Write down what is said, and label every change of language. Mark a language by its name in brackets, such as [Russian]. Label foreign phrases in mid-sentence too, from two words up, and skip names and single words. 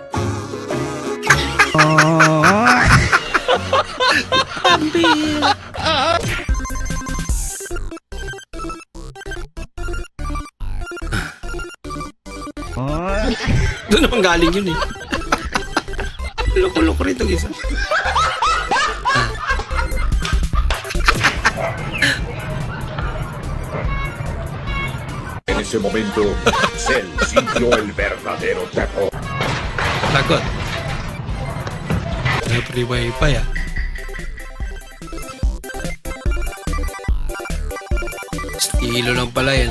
[Filipino] Doon naman galing yun, eh. Loko-loko rin itong isa. [Spanish] En ese momento, Cell sintió el verdadero terror. [Filipino] Lagot. May [English] free wifi, [Filipino] ah. Estilo lang pala yan.